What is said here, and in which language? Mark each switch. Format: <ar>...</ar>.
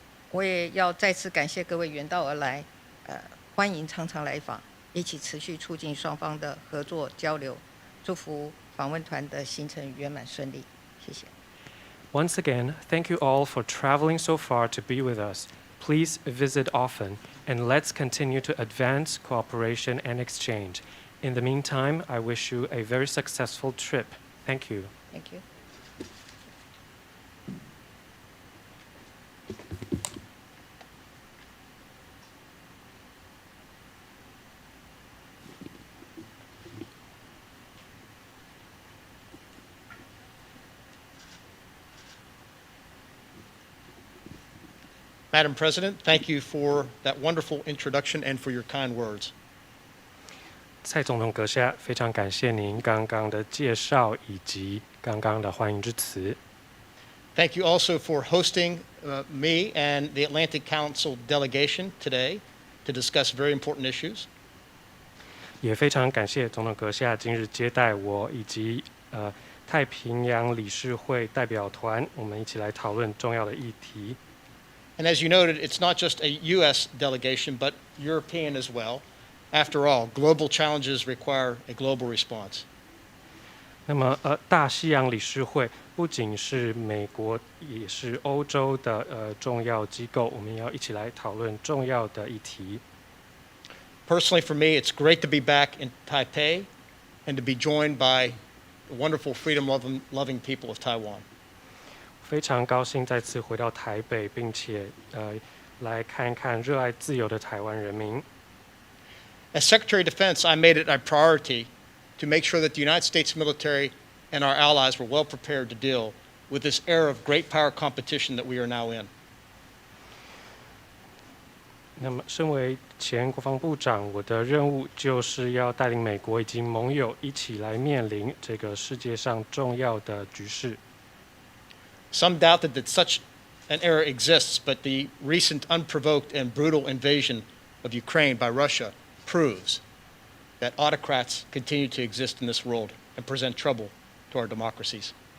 <zh>我也要再次感谢各位远道而来，欢迎常常来访，一起持续促进双方的合作交流。祝福访问团的行程圆满顺利，谢谢。</zh> <en>Once again, thank you all for traveling so far to be with us. Please visit often, and let's continue to advance cooperation and exchange. In the meantime, I wish you a very successful trip. Thank you. Thank you. Madam President, thank you for that wonderful introduction and for your kind words.</en> <zh>蔡总统阁下，非常感谢您刚刚的介绍以及刚刚的欢迎之词。</zh> <en>Thank you also for hosting me and the Atlantic Council delegation today to discuss very important issues.</en> <zh>也非常感谢总统阁下今日接待我以及太平洋理事会代表团，我们一起来讨论重要的议题。</zh> <en>And as you noted, it's not just a U.S. delegation, but European as well. After all, global challenges require a global response.</en> <zh>那么大西洋理事会不仅是美国，也是欧洲的重要机构，我们要一起来讨论重要的议题。</zh> <en>Personally, for me, it's great to be back in Taipei and to be joined by the wonderful freedom-loving people of Taiwan.</en> <zh>非常高兴再次回到台北，并且来看看热爱自由的台湾人民。</zh> <en>As Secretary of Defense, I made it a priority to make sure that the United States military and our allies were well prepared to deal with this era of great power competition that we are now in.</en> <zh>那么，身为前国防部长，我的任务就是要带领美国以及盟友一起来面临这个世界上重要的局势。</zh> <en>Some doubted that such an era exists, but the recent unprovoked and brutal invasion of Ukraine by Russia proves that autocrats continue to exist in this world and present trouble to our democracies.</en>